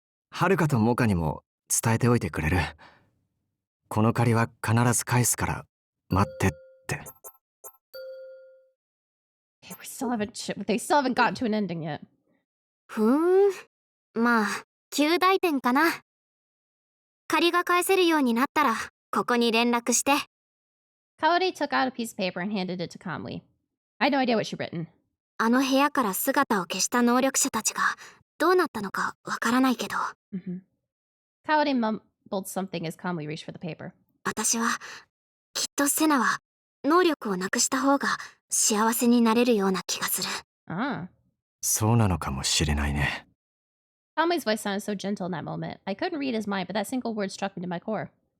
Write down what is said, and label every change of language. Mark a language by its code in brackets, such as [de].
[ja] はるかとモカにも伝えておいてくれる。この借りは必ず返すから待ってって。 [en] Okay, they still haven't gotten to an ending yet. [ja] まあ、及第点かな。借りが返せるようになったら、ここに連絡して。 [en] Kaori took out a piece of paper and handed it to Kamui. I had no idea what she'd written. [ja] あの部屋から姿を消した能力者たちがどうなったのかわからないけど。 [en] Kaori mumbled something as Kamui reached for the paper. [ja] 私は、きっとセナは能力をなくした方が幸せになれるような気がする。そうなのかもしれないね。 [en] Kamui's voice sounded so gentle in that moment. I couldn't read his mind, but that single word struck me to my core.